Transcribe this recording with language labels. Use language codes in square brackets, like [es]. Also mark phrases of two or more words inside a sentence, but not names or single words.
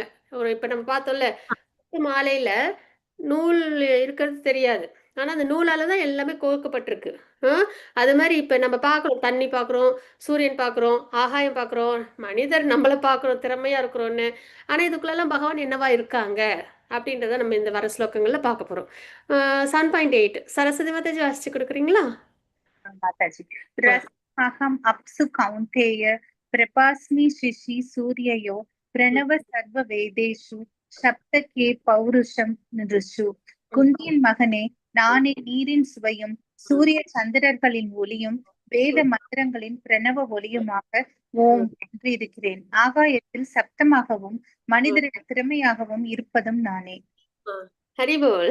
[ta] இப்போ நம்ம பார்த்தோம்ல, மாலையில் நூல் இருக்கிறது தெரியாது, ஆனால் அந்த நூலால் தான் எல்லாமே கோர்க்கப்பட்டிருக்கு. அது மாதிரி இப்போ நம்ம பார்க்குறோம், தண்ணி பார்க்குறோம், சூரியன் பார்க்குறோம், ஆகாயம் பார்க்குறோம், மனிதர் நம்மளை பார்க்குறோம் திறமையாக இருக்கிறோன்னு. ஆனால் இதுக்குள்ளெல்லாம் பகவான் என்னவா இருக்காங்க அப்படின்றத நம்ம இந்த வர ஸ்லோகங்களில் பார்க்க போகிறோம். 7.8 சரஸ்வதி மாதாஜி வாசிச்சு கொடுக்குறீங்களா? [sa] माताजी अहम अप्सु कौन्तेय प्रभास्मि शिशि सूर्ययो प्रणव सर्व वेदेषु शब्दके पौरुषम नृषु [ta] குந்தியின் மகனே, நானே நீரின் சுவையும் சூரிய சந்திரர்களின் ஒளியும் வேத மந்திரங்களின் பிரணவ ஒளியுமாக ஓம் என்று இருக்கிறேன். ஆகாயத்தில் சப்தமாகவும் மனிதரின் திறமையாகவும் இருப்பதும் நானே. ஹரிபோல்.